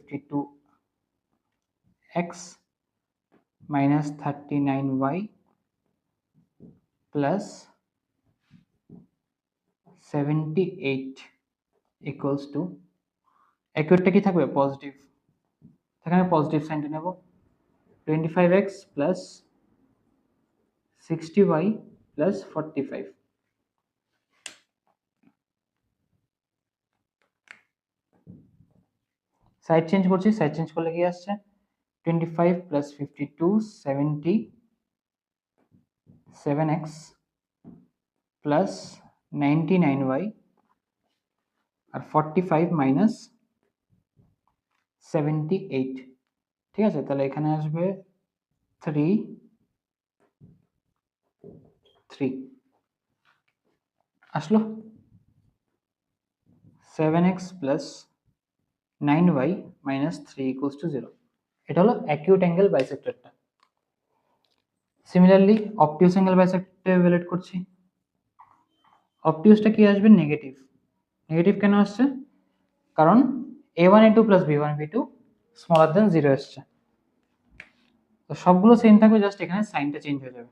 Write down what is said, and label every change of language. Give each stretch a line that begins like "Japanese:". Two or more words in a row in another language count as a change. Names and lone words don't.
English: 52x minus 39y plus 78 equals to,
Bangla: অ্যাকিউটটা কি থাকবে, পজিটিভ, এখানে পজিটিভ সাইনটা নেব,
English: 25x plus 60y plus 45।
Bangla: সাইড চেঞ্জ করছি, সাইড চেঞ্জ করলে কি আসছে,
English: 25 plus 52 77x plus 99y
Bangla: আর
English: 45 minus 78।
Bangla: ঠিক আছে, তাহলে এখানে আসবে 3 3 আসলো,
English: 7x plus 9y minus 3 equals to 0।
Bangla: এটা হলো
English: acute angle bisectorটা।
Bangla: সিমিলারলি
English: obtuse angle bisector
Bangla: ইভ্যালুয়েট করছি। অবটিউসটা কি আসবে, নেগেটিভ। নেগেটিভ কেন আসছে, কারণ
English: a1 a2 plus b1 b2 smaller than
Bangla: 0 আসছে। তো সবগুলো সেম থাকবে, জাস্ট এখানে সাইনটা চেঞ্জ হয়ে যাবে।